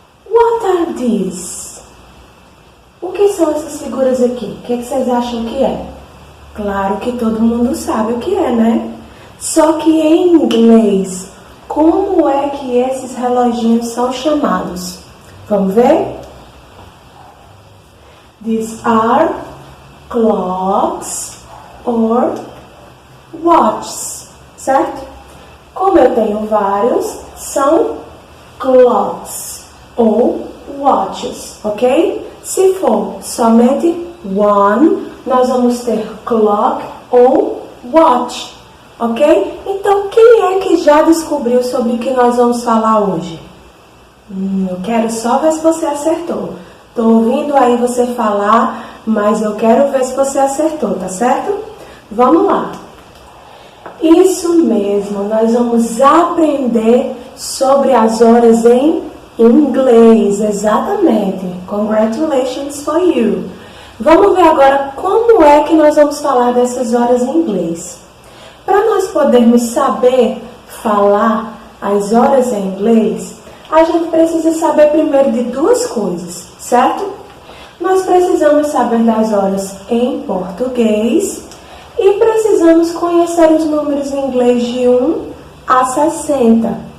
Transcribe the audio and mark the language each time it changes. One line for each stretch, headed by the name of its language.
English: What are these?
Portuguese: O que são essas figuras aqui? O que vocês acham que é? Claro que todo mundo sabe o que é, né? Só que em inglês, como é que esses reloginhos são chamados? Vamos ver?
English: These are clocks or watches, certo?
Portuguese: Como eu tenho vários, são clocks ou watches, ok? Se for somente one, nós vamos ter clock ou watch, ok? Então, quem é que já descobriu sobre o que nós vamos falar hoje? Eu quero só ver se você acertou. Estou ouvindo aí você falar, mas eu quero ver se você acertou, tá certo? Vamos lá. Isso mesmo, nós vamos aprender sobre as horas em inglês, exatamente.
English: Congratulations for you.
Portuguese: Vamos ver agora como é que nós vamos falar dessas horas em inglês. Para nós podermos saber falar as horas em inglês, a gente precisa saber primeiro de duas coisas, certo? Nós precisamos saber das horas em português e precisamos conhecer os números em inglês de 1 a 60.